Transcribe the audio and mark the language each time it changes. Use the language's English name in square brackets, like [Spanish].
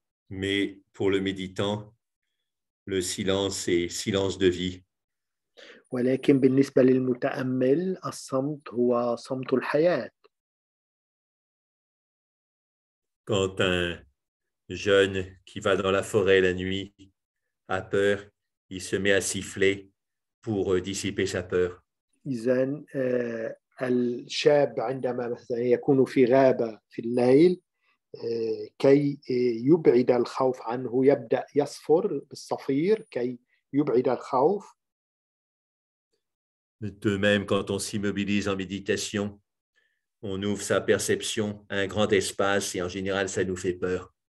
[French] Mais pour le méditant, le silence est silence de vie. [Arabic] ولكن بالنسبة للمتأمل الصمت هو صمت الحياة. [French] Quand un jeune qui va dans la forêt la nuit a peur, il se met à siffler pour dissiper sa peur. [Arabic] إذن الشاب عندما مثلا يكون في غابة في الليل كي يبعد الخوف عنه يبدأ يصفر بالصفير كي يبعد الخوف. [French] De même, quand on s'immobilise en méditation, on ouvre sa perception à un grand espace et en général, ça nous fait peur.